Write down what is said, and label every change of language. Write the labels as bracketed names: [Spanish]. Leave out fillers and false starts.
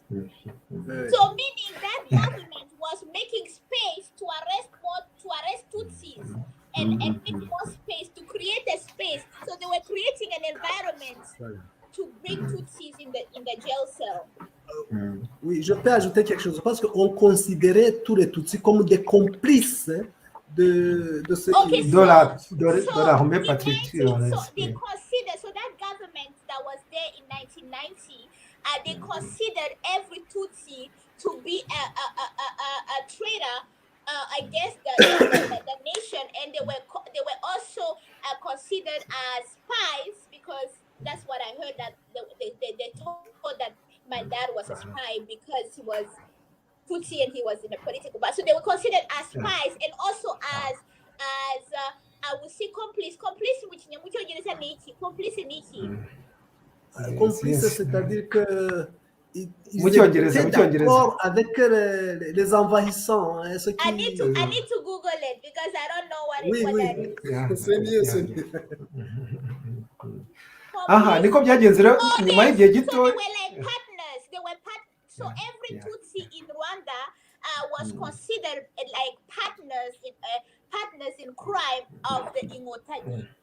[English] So meaning that government was making space to arrest Tutsis and make more space, to create a space. So they were creating an environment to bring Tutsis in the jail cell. [French] Oui, je peux ajouter quelque chose parce qu'on considérait tous les Tutsis comme des complices de ce qui... de l'armée patriotique. [English] So that government that was there in 1990, they considered every Tutsi to be a traitor against the nation, and they were also considered as spies, because that's what I heard, that they told that my dad was a spy because he was Tutsi and he was in a political political, but so they were considered as spies and also as I would say complice which [Kinyarwanda] complice niki. [French] Complice, c'est-à-dire que ils [Kinyarwanda] Cyongereza, [French] étaient d'accord avec les envahissants, hein, ceux qui... [English] I need to Google it because I don't know what that is. [French] C'est mieux, c'est mieux. [Kinyarwanda] Aha, niko byagenze rero nyuma y'igihe gito. [English] So they were like partners. So every Tutsi in Rwanda was considered like partners in crime of the Inkotanyi.